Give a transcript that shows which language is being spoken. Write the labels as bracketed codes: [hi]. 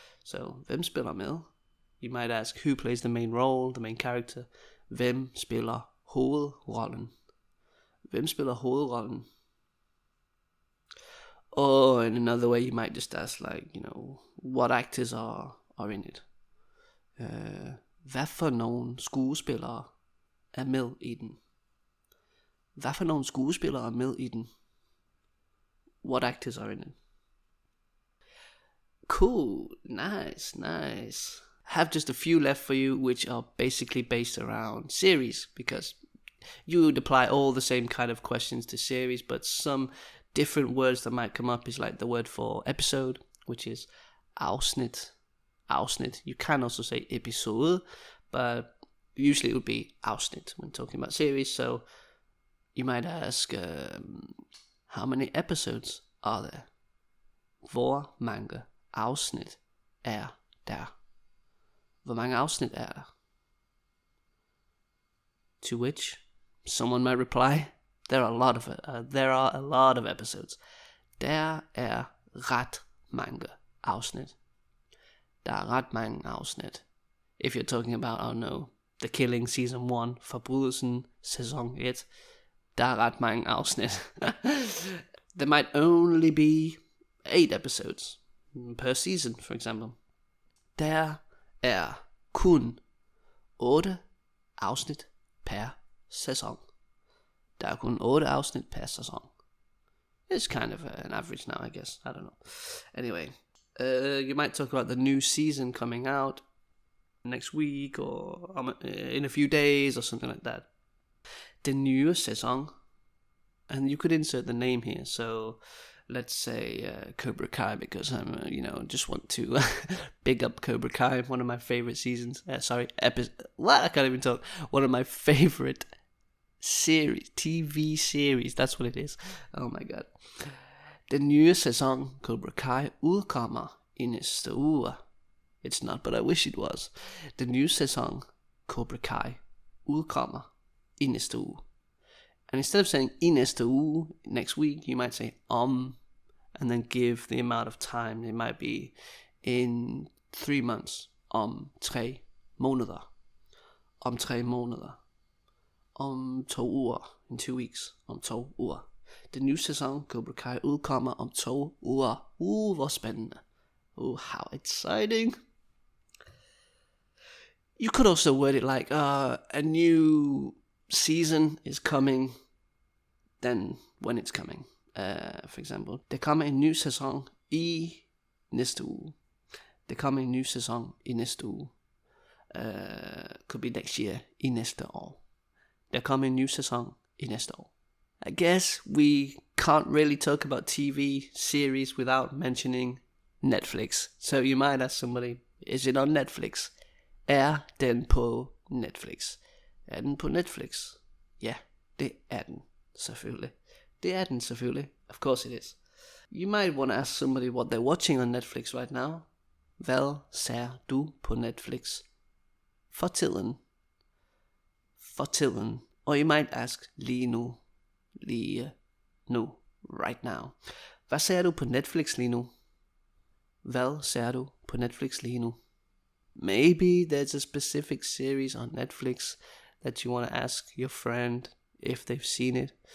[en] So, [da] hvem spiller med? [en] You might ask, who plays the main role, the main character? [da] Hvem spiller hovedrollen? Hvem spiller hovedrollen? [en] Or in another way, you might just ask, like, what actors are in it? [da] Hvad for nogle skuespillere er med i den? Hvad for nogle skuespillere er med i den? [en] What actors are in it? Cool, nice. I have just a few left for you, which are basically based around series, because you would apply all the same kind of questions to series, but some different words that might come up is like the word for episode, which is afsnit. You can also say episode, but usually it would be afsnit when talking about series. So you might ask, how many episodes are there? [da] Hvor mange afsnit er der? Hvor mange afsnit er der? [en] To which someone might reply, there are a lot of episodes. [da] Der er ret mange afsnit. Der er ret mange afsnit. [en] If you're talking about, The Killing Season 1, [da] Forbrydelsen Sæson 1, der er ret mange afsnit. [en] There might only be 8 episodes per season, for example. [da] Der er kun 8 afsnit per sæson. Der er kun 8 afsnit per sæson. [en] It's kind of an average now, I guess. I don't know. Anyway, you might talk about the new season coming out next week or in a few days or something like that. [da] Den nye sæson. [en] And you could insert the name here. So let's say Cobra Kai, because I'm, just want to big up Cobra Kai, one of my favorite seasons. I can't even talk. One of my favorite series, TV series. That's what it is. Oh my god. [da] Den nye sæson Cobra Kai udkommer i næste uge. [en] It's not, but I wish it was. [da] Den nye sæson Cobra Kai udkommer i næste uge. [en] And instead of saying i næste uge, next week, you might say and then give the amount of time. It might be in 3 months, [da] om 3 måneder, om 3 måneder, om 2 uger, [en] in 2 weeks, [da] om 2 uger. Den nye sæson Cobra Kai udkommer om 2 uger. Hvor spændende. [en] How exciting. You could also word it like a new season is coming, then when it's coming. For example, [da] der kommer en ny sæson i næste uge. Der kommer en ny sæson i næste uge. [en] Could be next year, [da] i næste år. Der kommer en ny sæson i næste år. [en] I guess we can't really talk about TV series without mentioning Netflix. So you might ask somebody, is it on Netflix? [da] Er den på Netflix? Er den på Netflix? Ja, det er den selvfølgelig. Det er den selvfølgelig. [en] Of course it is. You might want to ask somebody what they're watching on Netflix right now. [da] Hvad ser du på Netflix for tiden? For tiden. [en] Or you might ask [da] lige nu. Lige nu. [en] Right now. [da] Hvad ser du på Netflix lige nu? Hvad ser du på Netflix lige nu? [en] Maybe there's a specific series on Netflix that you want to ask your friend if they've seen it.